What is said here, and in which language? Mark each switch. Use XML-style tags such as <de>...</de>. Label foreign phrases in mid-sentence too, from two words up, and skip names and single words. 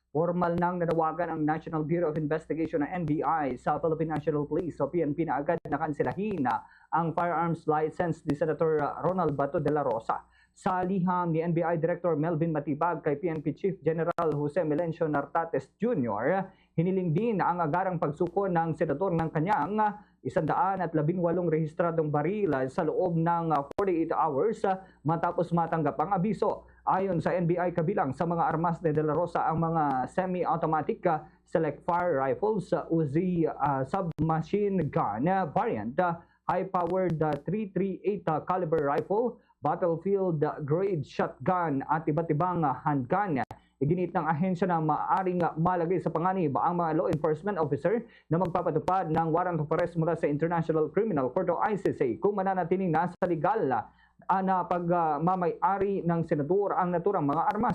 <tl>Formal nang nanawagan ang National Bureau of Investigation na NBI sa Philippine National Police o PNP na agad na kansilahin ang</tl> <en>firearms license</en> <tl>ni Senator Ronald Bato de la Rosa. Sa liham ni NBI Director Melvin Matibag kay PNP Chief General Jose Melencio Nartates Jr., hiniling din ang agarang pagsuko ng senador ng kanyang 118 rehistradong baril sa loob ng 48 hours matapos matanggap ang abiso. Ayon sa NBI, kabilang sa mga armas ni De La Rosa ang mga</tl> <en>semi-automatic select fire rifles, Uzi submachine gun variant, high-powered 338 caliber rifle, battlefield grade shotgun</en> <tl>at iba't ibang handgun. Iginit ng ahensya na maaaring malagay sa panganib ang mga</tl> <en>law enforcement officer</en> <tl>na magpapatupad ng</tl> <en>warrant of arrest</en> <tl>mula sa International Criminal Court o ICC kung mananatiling nasa legal na pagmamay-ari ng senador ang naturang mga armas.</tl>